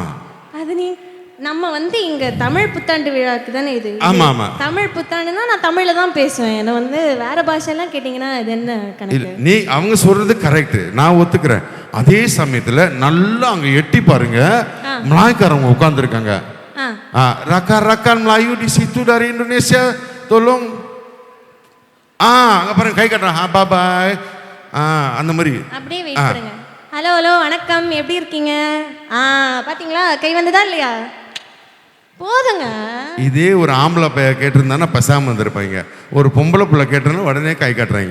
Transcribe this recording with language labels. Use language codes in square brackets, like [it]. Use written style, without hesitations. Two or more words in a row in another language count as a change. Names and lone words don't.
[ta] அது நீ நம்ம வந்து இங்க தமிழ் புத்தாண்டு விழாக்கு தானே இது. ஆமா ஆமா, தமிழ் புத்தாண்டுனா நான் தமிழ்ல தான் பேசுவேன். என்ன வந்து வேற பாஷையெல்லாம் கேட்டீங்கன்னா இது என்ன கணக்கு? நீ அவங்க சொல்றது கரெக்ட், நான் ஒத்துக்கிறேன். அதே சமயத்துல நல்லா அங்க எட்டி பாருங்க, மலாய்க்காரங்க உட்கார்ந்து இருக்காங்க. [ms] Rakan Melayu di situ dari Indonesia, tolong. [ta] அங்க பாருங்க, கை கட்டுறான், [en] bye bye. [ta] அந்த மாதிரி அப்படியே வெயிட் பண்ணுங்க. ஹலோ ஹலோ வணக்கம், எப்படி இருக்கீங்க? பாத்தீங்களா கை வந்ததா இல்லையா? போதுங்க. இதே ஒரு ஆம்பளை பைய கேட்டிருந்தானா பசாம வந்திருப்பாங்க. ஒரு பொம்பளை பிள்ளை கேட்டனா உடனே கை காட்டுறாங்க.